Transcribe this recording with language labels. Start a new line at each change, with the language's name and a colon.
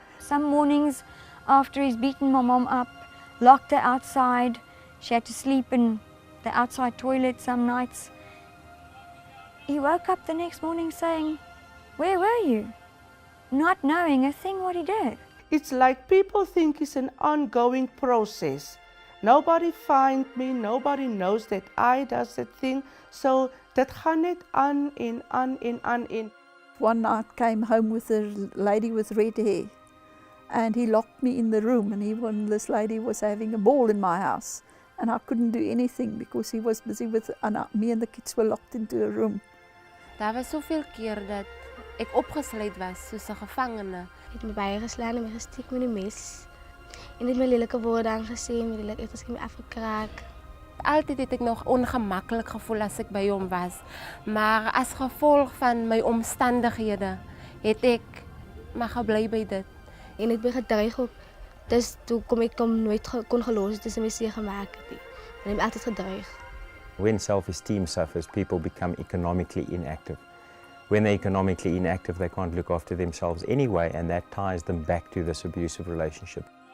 English: Some mornings after he's beaten my mom up, locked her outside, she had to sleep in the outside toilet some nights. He woke up the next morning saying, "Where were you?" Not knowing a thing what he did. It's like people think it's an ongoing process. Nobody find me, nobody knows that I does that thing.
Afrikaans: So dit gaan net aan en aan en aan en.
English: One night came home with a lady with red hair, and he locked me in the room, and this lady was having a ball in my house, and I couldn't do anything because he was busy with, me and the kids were locked into a room.
Afrikaans: Daar was soveel keer dat ek opgesluit was soos 'n gevangene. Hy het my baie geslaan en my gesteek met die mes. En het my lelike woorde aangesê, my lelike het my afgekraak. Altyd het ek nog ongemaklik gevoel as ek by hom was, maar as gevolg van my omstandighede het ek maar gebly by dit. En ek ben gedreig ook, dus toe ek nooit kon geloof het tussen my seer gemaak het nie. En ek het altyd gedreig.
English: When self-esteem suffers, people become economically inactive. When they're economically inactive, they can't look after themselves anyway, and that ties them back to this abusive relationship.